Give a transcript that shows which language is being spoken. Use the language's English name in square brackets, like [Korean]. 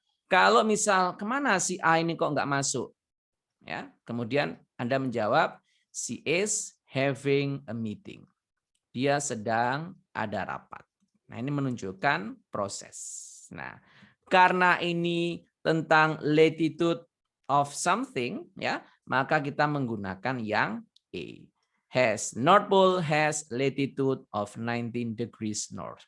[Indonesian] Kalau misal kemana si A ini kok nggak masuk? Ya. [English] Kemudian Anda menjawab, she is having a meeting. [Indonesian] Dia sedang ada rapat. Nah ini menunjukkan proses. Nah karena ini tentang latitude of something, ya, maka kita menggunakan yang A. [English] Has, North Pole has latitude of 19 degrees north.